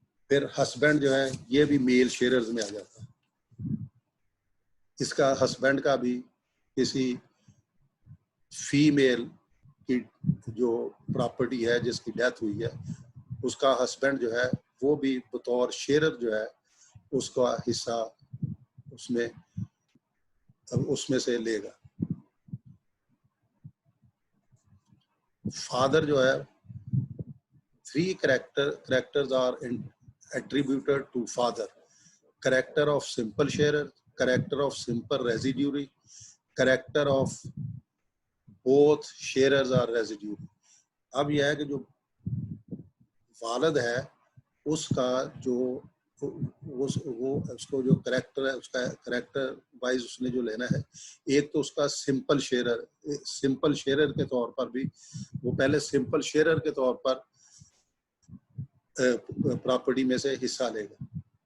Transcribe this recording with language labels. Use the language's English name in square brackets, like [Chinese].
[Hindi] फिर हस्बैंड जो है ये भी मेल शेयरर्स में आ जाता है। इसका हस्बैंड का भी किसी फीमेल की जो प्रॉपर्टी है जिसकी डेथ हुई है, उसका हस्बैंड जो है वो भी बतौर शेयरर जो है उसका हिस्सा उसमें से लेगा। फादर जो है, [English] 3 characters are attributed to father: character of simple sharer, character of simple residuary, character of both sharers are residuary। [Hindi] अब यह है कि जो वालिद है उसका जो उसको जो करेक्टर है, उसका करेक्टर वाइज उसने जो लेना है, एक तो उसका सिंपल शेयरर के तौर पर भी वो पहले सिंपल शेयरर के तौर पर प्रॉपर्टी में से हिस्सा लेगा।